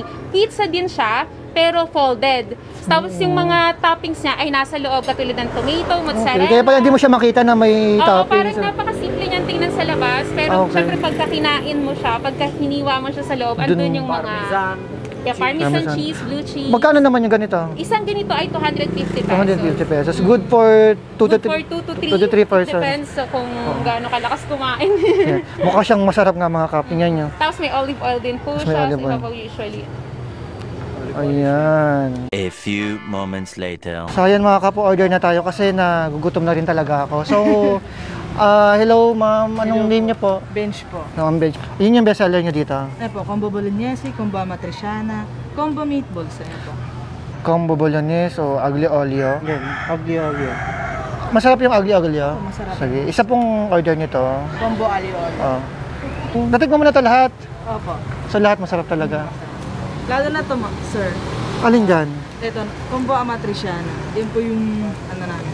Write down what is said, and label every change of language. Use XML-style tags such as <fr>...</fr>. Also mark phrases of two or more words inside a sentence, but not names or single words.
<tl>Pizza din siya, pero folded. Tapos yung mga toppings niya ay nasa loob, katulad ng tomato, mozzarella. Okay, kaya pala hindi mo siya makita na may Oo, toppings. parang napakasimple niyang tingnan sa labas. Pero Okay. syempre pagka kinain mo siya, pagka hiniwa mo siya sa loob, andun yung mga Parmesan. parmesan Parmesan.</tl> <en>cheese, blue cheese.</en> <tl>Magkano naman yung ganito? Isang ganito ay 250 pesos. 250 pesos.</tl> <en>Good for 2 to Good for 2 to 3. 2 to 3 persons.</en> <tl>Depends sa kung gaano kalakas kumain. Yeah. Mukha siyang masarap nga mga kape niya. Tapos may</tl> <en>olive oil</en> <tl>din po Tapos may siya. olive Sa oil. ibabaw usually. Ayan.</tl> <en>A few moments later.</en> <tl>So ayan mga kapo, order na tayo kasi nagugutom na rin talaga ako. So,</tl> <en>hello ma'am,</en> <tl>anong name niyo po? Bench po. No, ang bench. Yun yung bestseller niyo dito. Ano po, combo bolognese, combo amatriciana, combo meatballs. Ano po. Combo bolognese o aglio olio. Yan, aglio olio. Masarap yung aglio olio. Opo, masarap. Sige, isa pong order nito. Combo alio olio. Oh. Natikman mo na to lahat. Opo. So lahat masarap talaga. Lalo na to, sir. Alin dyan? Ito, combo amatriciana. Yan po yung ano namin.</tl>